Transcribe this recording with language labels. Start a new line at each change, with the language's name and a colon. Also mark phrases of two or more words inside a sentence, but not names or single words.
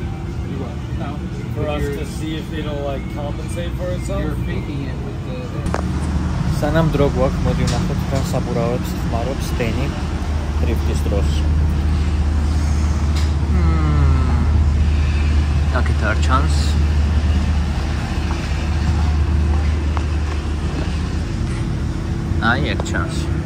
English: Do what? No. For us to see if it'll like compensate for itself? You're faking it with the...
Georgian: სანამ დრო გვაქვს, მოდი ვნახოთ რა საბურავებს ხმარობს ტენი დრიფტის დროს. აქეთ არ ჩანს. აი ეგ ჩანს.